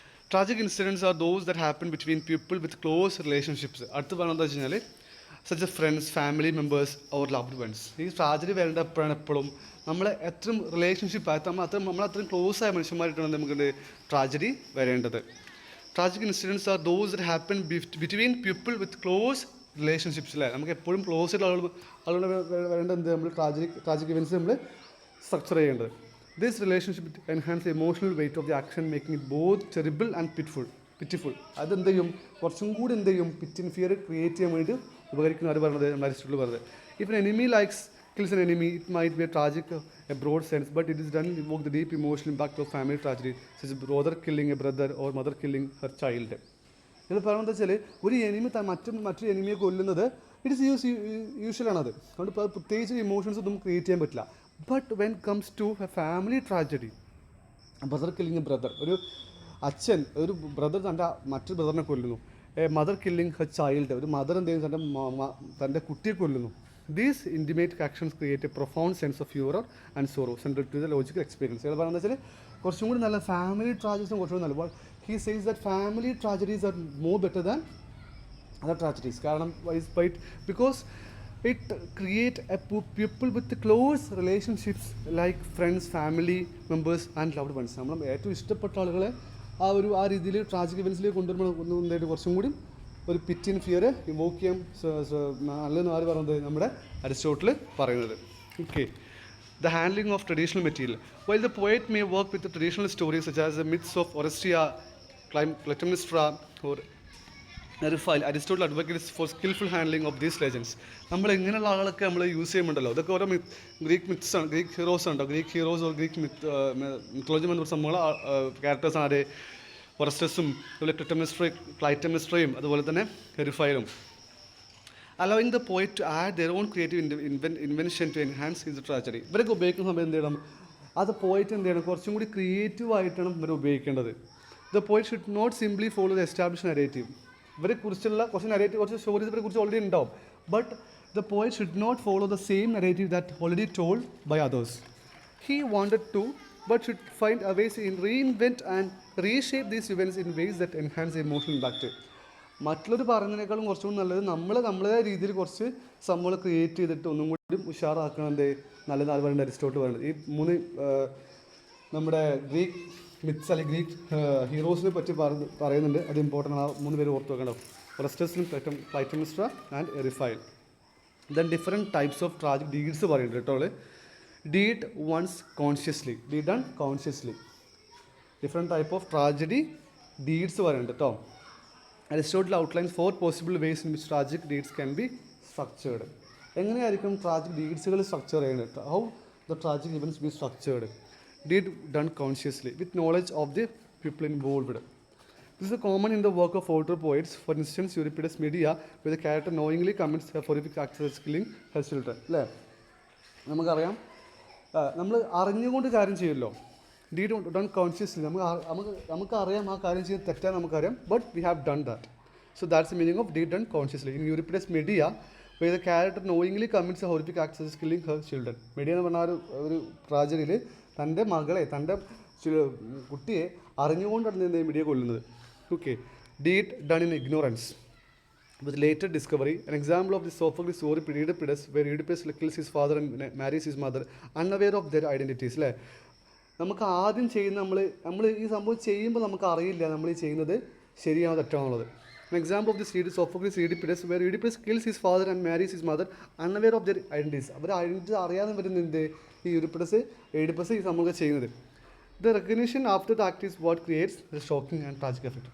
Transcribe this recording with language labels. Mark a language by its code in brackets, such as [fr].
[en] Tragic incidents are those that happen between people with close relationships. [ml] അടുത്ത് പറയുന്നത് വെച്ചാൽ [en] such as friends, family members or loved ones. [ml] ഈ tragedy വരേണ്ടപ്പോഴാണ് എപ്പോഴും നമ്മൾ എത്രയും റിലേഷൻഷിപ്പ് നമ്മൾ അത്രയും ക്ലോസ് ആയ മനുഷ്യന്മാരായിട്ടാണ് നമുക്ക് ട്രാജഡി വരേണ്ടത്. [en] Tragic incidents are those that happen between people with close relationships. [ml] അല്ലേ, നമുക്ക് എപ്പോഴും ക്ലോസ് ആയിട്ടുള്ള ആളുകൾ വരേണ്ടത് എന്ത് നമ്മൾ ട്രാജിക് ഇവൻറ്റ്സ് നമ്മൾ സ്ട്രക്ചർ ചെയ്യേണ്ടത്. [en] This relationship enhance emotional weight of the action, making it both terrible and pitiful. [ml] അതെന്ത് ചെയ്യും കുറച്ചും കൂടി എന്ത് ചെയ്യും പിറ്റി ആൻഡ് ഫിയർ ക്രിയേറ്റ് ചെയ്യാൻ വേണ്ടി ഉപകരിക്കുന്ന ആര് പറഞ്ഞത് നമ്മൾ അരിസ്റ്റോട്ടിൽ പറഞ്ഞത്. [en] If an enemy likes kills an enemy, it might be a tragic, a broad sense, but it is done to evoke the deep emotional impact of family tragedy, such as brother killing a brother or mother killing her child. [ml] ഇത് പറയുന്നത് വെച്ചാൽ ഒരു enemy മറ്റൊരു എനിമിയെ കൊല്ലുന്നത് it is യൂഷ്വലാണത്. അതുകൊണ്ട് പ്രത്യേകിച്ച് emotions ഒന്നും create ചെയ്യാൻ പറ്റില്ല. [en] but when comes to a family tragedy, brother killing a brother, [ml] ഒരു അച്ഛൻ ഒരു ബ്രദർ തൻ്റെ മറ്റൊരു ബ്രദറിനെ കൊല്ലുന്നു. [en] a mother killing her child, [ml] ഒരു മദർ എന്ത് ചെയ്യുന്നു തൻ്റെ കുട്ടിയെ കൊല്ലുന്നു. [en] These intimate actions create a profound sense of humor and sorrow central to the logical experience. [ml] ഇത് പറയുന്നത് വെച്ചാൽ കുറച്ചും കൂടി നല്ല ഫാമിലി ട്രാജഡീസും കുറച്ചും കൂടി നല്ല. [en] He says that family tragedies are more better than other tragedies. കാരണം because it create a people with close relationships like friends, family members and loved ones. [ml] നമ്മൾ ഏറ്റവും ഇഷ്ടപ്പെട്ട ആളുകളെ ആ രീതിയിൽ ട്രാജിക് ഇവൻസിലേക്ക് കൊണ്ടുവരുമ്പോൾ കുറച്ചും കൂടി ഒരു പിറ്റി ആൻഡ് ഫിയർ ഇവോക്ക് ചെയ്യാൻ നല്ലതെന്ന് ആര് പറയുന്നത് നമ്മുടെ അരിസ്റ്റോട്ടിൽ പറയുന്നത്. [en] Okay, the handling of traditional material. While the poet may work with the traditional stories such as the myths of Oresteia, Clytemnestra or Aristotle, Aristotle advocates for skillful handling of these legends. [ml] നമ്മൾ ഇങ്ങനെയുള്ള ആളുകളൊക്കെ നമ്മൾ use ചെയ്യുന്നുണ്ടല്ലോ. ഇതൊക്കെ ഓരോ Greek myths ആണ്, Greek heroes ഉണ്ടോ, Greek heroes or Greek mythology എന്ന സംഭവങ്ങൾ ക്യാരക്ടേഴ്സ് ആണ് ഒറസ്റ്റസും അതുപോലെ ക്ലൈറ്റമെസ്ട്രയും അതുപോലെ തന്നെ ഹെറിഫൈലും. [en] allowing the poet to add their own creative invention to enhance his tragedy. [ml] ഇവരൊക്കെ ഉപയോഗിക്കുന്ന സമയം എന്ത് ചെയ്യണം, അത് പോയിട്ട് എന്ത് ചെയ്യണം കുറച്ചും കൂടി ക്രിയേറ്റീവായിട്ടാണ് ഇവർ ഉപയോഗിക്കേണ്ടത്. [en] The poet should not simply follow the establish narrative. [ml] ഇവരെ കുറിച്ചുള്ള കുറച്ച് സ്റ്റോറീസ് ഇവരെ കുറിച്ച് ഓൾറെഡി ഉണ്ടാവും. [en] But the poet should not follow the same narrative that already told by others. He wanted to but should find a ways in reinvent and reshape these events in ways that enhance the emotional impact. [ml] മറ്റുള്ളവർ പറയുന്നതിനേക്കാളും കുറച്ചുകൂടി നല്ലത് നമ്മളെ രീതിയിൽ കുറച്ച് സംഭവങ്ങൾ create ചെയ്തിട്ട് ഒന്നും കൂടി ഉഷാറാക്കുന്നത് നല്ലതാണ് പറയുന്നത് അരിസ്റ്റോട്ടിൽ പറയുന്നത്. ഈ മൂന്ന് നമ്മുടെ ഗ്രീക്ക് മിത്സ് അല്ലെങ്കിൽ ഗ്രീക്ക് ഹീറോസിനെ പറ്റി പറയുന്നുണ്ട്. അത് ഇമ്പോർട്ടൻ്റ് ആണ്. ആ 3 പേര് ഓർത്ത് വെക്കണം, ഒറസ്റ്റസും ക്ലൈറ്റമെസ്ട്ര and എറിഫൈൽ. [en] then different types of tragic deeds [ml] പറയുന്നുണ്ട് കേട്ടോ. [en] Deed once consciously, deed done consciously. Different type of tragedy deeds [ml] പറയുന്നുണ്ട് കേട്ടോ. [en] Aristotle outlines 4 possible ways in which tragic deeds can be structured. [ml] എങ്ങനെയായിരിക്കും ട്രാജിക് ഡീഡ്സുകൾ സ്ട്രക്ചർ ചെയ്യുന്നത്? [en] How the tragic events be structured? Deed done consciously with knowledge of the people involved. This is common in the work of older poets. For instance, Euripides' Medea, where the character knowingly commits a horrific act of killing her children. [ml] അല്ലേ? നമുക്കറിയാം, നമ്മൾ അറിഞ്ഞുകൊണ്ട് കാര്യം ചെയ്യുമല്ലോ. Deed done consciously. നമുക്കറിയാം ആ കാര്യം ചെയ്യുന്നത് തെറ്റാൻ നമുക്കറിയാം, [en] But we have done that. So that's the meaning of deed done consciously. In Euripides Medea, where the character knowingly commits a horrific act of killing her children. [ml] മെഡിയ എന്ന് പറഞ്ഞ ഒരു ട്രാജഡിയിൽ തൻ്റെ മകളെ, തൻ്റെ കുട്ടിയെ അറിഞ്ഞുകൊണ്ടാണ് എന്ത് മെഡിയ കൊല്ലുന്നത്. [en] Okay, deed done in ignorance with later discovery. An example of the Sophocles story Oedipus, where Oedipus kills his father and marries his mother, unaware of their identities. [ml] അല്ലേ? നമുക്ക് ആദ്യം ചെയ്യുന്ന നമ്മൾ ഈ സംഭവം ചെയ്യുമ്പോൾ നമുക്ക് അറിയില്ല നമ്മൾ ഈ ചെയ്യുന്നത് ശരിയാണോ തെറ്റാണുള്ളത്. [en] An example of this deed is Sophocles Oedipus, where Oedipus kills his father and marries his mother, unaware of their identities. [ml] Our identity അറിയാതെ വരുന്ന എന്ത് ഈ എഡിപ്പസ് ഈ സംഭവം ചെയ്യുന്നത്. [en] The recognition after the act is what creates the shocking and tragic effect.